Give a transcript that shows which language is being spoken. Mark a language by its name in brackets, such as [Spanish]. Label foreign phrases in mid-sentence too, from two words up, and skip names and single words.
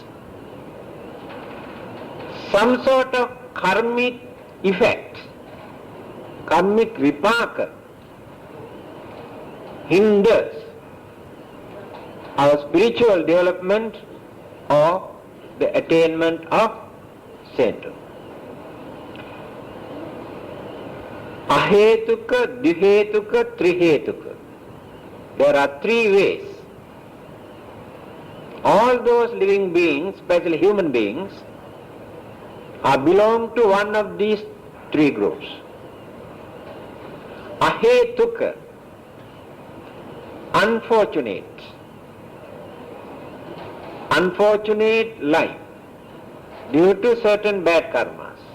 [English] Some sort of karmic effect, karmic vipaka, hinders our spiritual development or the attainment of sainthood. [Pali] Ahetuka, dihetuka, trihetuka. [English] There are three ways. All those living beings, especially human beings, belong to one of these three groups. Ahetuka, unfortunate life due to certain bad karmas.